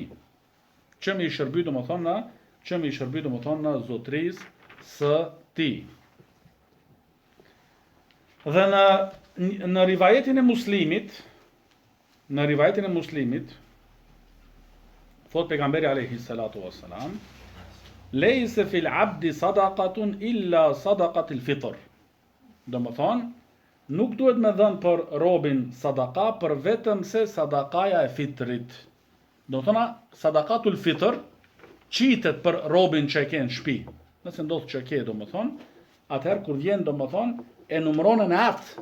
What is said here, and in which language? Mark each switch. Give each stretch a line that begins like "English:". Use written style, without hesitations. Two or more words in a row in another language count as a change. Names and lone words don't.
Albanian: Që me i shërby domethënë zotrisë së tij. Dhe në rivajetin e Muslimit, thot pejgamberi
Arabic: عليه الصلاة والسلام, ليس في العبد صدقة إلا صدقة الفطر.
Albanian: Domethënë, nuk duhet me dhënë për robin sadaka, për vetëm se sadakaja e fitrit. Domethënë,
Arabic: صدقة الفطر
Albanian: qitet për robin që e ke në shtëpi. Nëse ndodh që e ke domethënë, atëherë kur vjen domethënë e numëron në atë.